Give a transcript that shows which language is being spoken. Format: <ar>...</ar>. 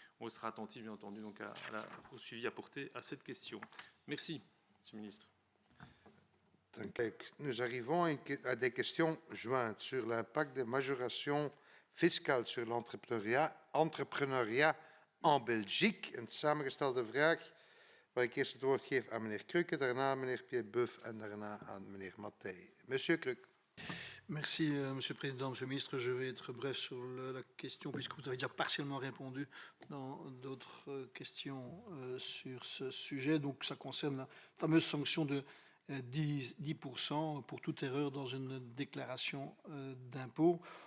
<fr>On sera attentif, bien entendu, donc au suivi apporté à cette question. Merci, Monsieur le ministre. Nous arrivons à des questions jointes sur l'impact des majorations fiscales sur l'entrepreneuriat en Belgique.</fr> <nl>Een samengestelde vraag waar ik eerst het woord geef aan meneer Krukke, daarna meneer Pierre-Boeuf en daarna aan meneer Mattei.</nl> <fr>Monsieur Krukke. Merci, Monsieur le Président. Monsieur le Ministre, je vais être bref sur la question, puisque vous avez déjà partiellement répondu dans d'autres questions sur ce sujet. Donc, ça concerne la fameuse sanction de 10% pour toute erreur dans une déclaration d'impôt.</fr>